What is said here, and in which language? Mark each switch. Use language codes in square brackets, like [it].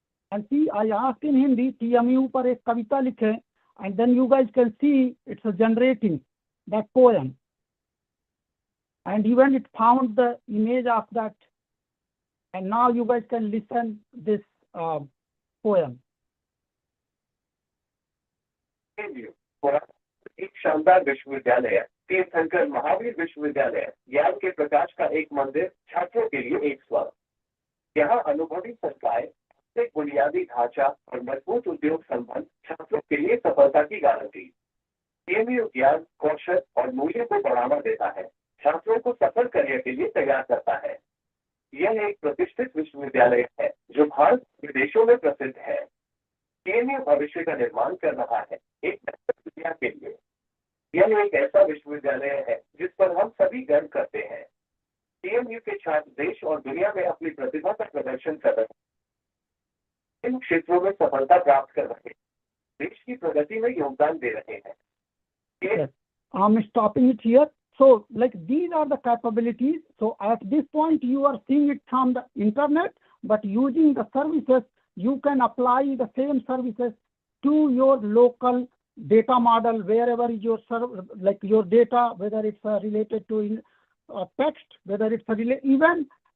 [en] And see, I asked in Hindi, TMU [hi] par ek kavita likhe, [en] and then you guys can see it's generating that poem. And even it found the image of that. And now you guys can listen this poem. [hi] एक शानदार विश्वविद्यालय तीर्थंकर महावीर विश्वविद्यालय ज्ञान के प्रकाश का एक मंदिर, छात्रों के लिए एक स्वर्ग। यहाँ अनुभवी संकाय, एक बुनियादी ढांचा और मजबूत उद्योग संबंध छात्रों के लिए सफलता की गारंटी। TMU ज्ञान, कौशल और मूल्य को बढ़ावा देता है, छात्रों को सफल करियर के लिए तैयार करता है। यह एक प्रतिष्ठित विश्वविद्यालय है जो भारत विदेशों में प्रसिद्ध है। TMU भविष्य का निर्माण कर रहा है, एक बेहतर दुनिया के लिए। यह एक ऐसा विश्वविद्यालय है जिस पर हम सभी गर्व करते हैं। TMU के छात्र देश और दुनिया में अपनी प्रतिभा का प्रदर्शन कर रहे हैं, इन क्षेत्रों में सफलता प्राप्त कर रहे हैं, देश की प्रगति में योगदान दे रहे हैं। [en] Yes. I'm stopping it here. So, like, these are the capabilities. So, at this point, you are seeing it from the internet, but using the services, you can apply the same services to your local data model, wherever your like your data, whether it's related to text, whether it's even